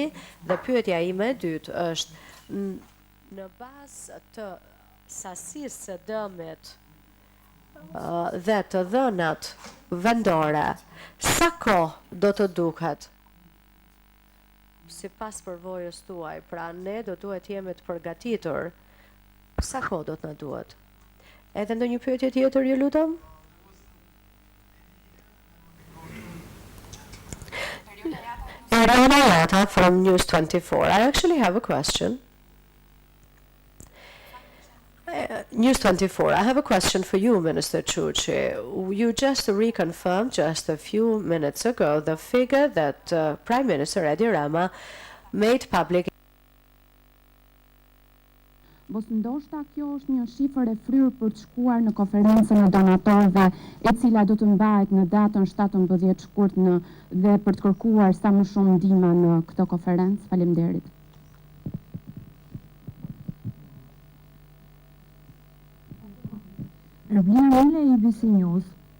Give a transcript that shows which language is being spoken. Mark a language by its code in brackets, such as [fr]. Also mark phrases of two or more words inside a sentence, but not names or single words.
[sq] Dhe pyetja ime e dytë është, në bazë të sasisë së dëmit dhe të dhënat vendore, sa kohë do të duket? Sipas përvojës tuaj, pra ne do duhet jemi të përgatitur. Sa kohë do të na duhet? Edhe ndonjë pyetje tjetër, ju lutem? [en] Mariana from News 24. I actually have a question. News 24, I have a question for you, Minister Ciucci. You just reconfirmed just a few minutes ago the figure that Prime Minister Edi Rama made public. [sq] Mos ndoshta kjo është një shifër e fryrë për të shkuar në konferencën e donatorëve, e cila do të mbahet në datën 17 shkurt dhe për të kërkuar sa më shumë ndihmë në këtë konferencë. Faleminderit. Rëvlirële i ABC News.